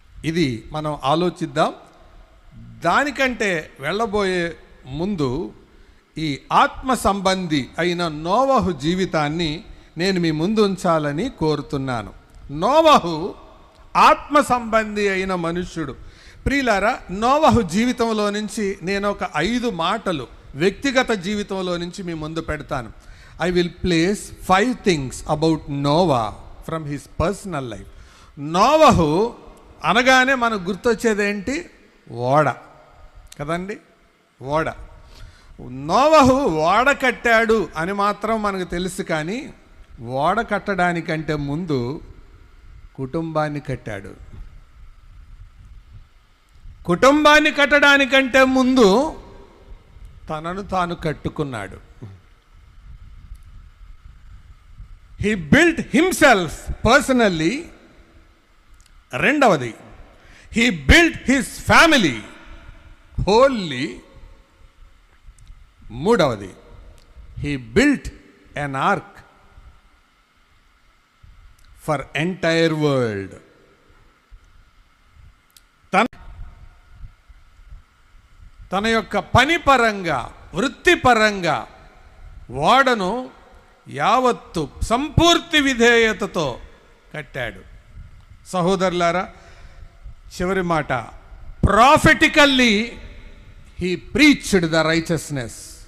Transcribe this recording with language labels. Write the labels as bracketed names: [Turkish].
[Telugu] ఇది మనం ఆలోచిద్దాం. దానికంటే వెళ్ళబోయే ముందు ఈ ఆత్మ సంబంధి అయిన నోవహు జీవితాన్ని నేను మీ ముందు ఉంచాలని కోరుతున్నాను. నోవహు ఆత్మ సంబంధి అయిన మనుష్యుడు. ప్రియులారా, నోవహు జీవితంలో నుంచి నేను ఒక 5 మాటలు వ్యక్తిగత జీవితంలో నుంచి మీ ముందు పెడతాను. [English] I will place 5 things about Noah from his personal life. [Telugu] నోవహు అనగానే మనకు గుర్తొచ్చేది ఏంటి? ఓడ కదండి. ఓడ. నోవహు ఓడ కట్టాడు అని మాత్రం మనకు తెలుసు. కానీ ఓడ కట్టడానికంటే ముందు కుటుంబాన్ని కట్టాడు. కుటుంబాన్ని కట్టడానికంటే ముందు తనను తాను కట్టుకున్నాడు. [English] He built himself personally. [Telugu] రెండవది, [English] he built his family wholly. [Telugu] మూడవది, [English] he built an ark for entire world. [Telugu] తన యొక్క పని పరంగా, వృత్తిపరంగా ఓడను యావత్తు సంపూర్తి విధేయతతో కట్టాడు. సహోదరులారా, చివరి మాట, [English] Prophetically he preached the righteousness.